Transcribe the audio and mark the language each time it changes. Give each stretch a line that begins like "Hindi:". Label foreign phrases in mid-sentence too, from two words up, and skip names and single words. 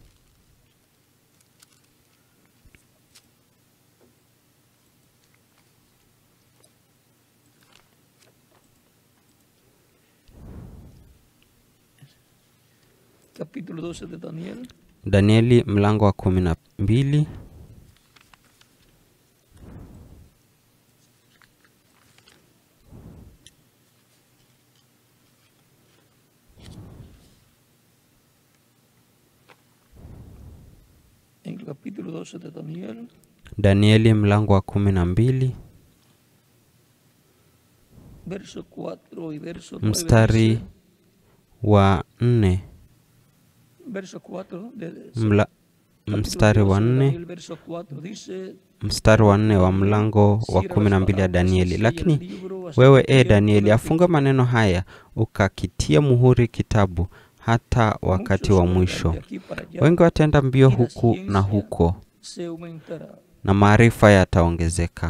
Spanish: Capítulo 12 de Daniel.
Swahili: Danieli mlango wa 12.
Spanish: En el capítulo 12 de Daniel.
Swahili: Danieli mlango wa 12.
Spanish: Verso 4 y verso 9.
Swahili: Mstari wa 4.
Spanish: Verso 4 de
Swahili: mstari wa 4. Mstari wa 4 wa mlango wa 12 ya Danieli. Lakini wewe Danieli, afunga maneno haya ukakitia muhuri kitabu hata wakati wa mwisho. Wengi wataenda mbio huku na huko, na maarifa yataongezeka.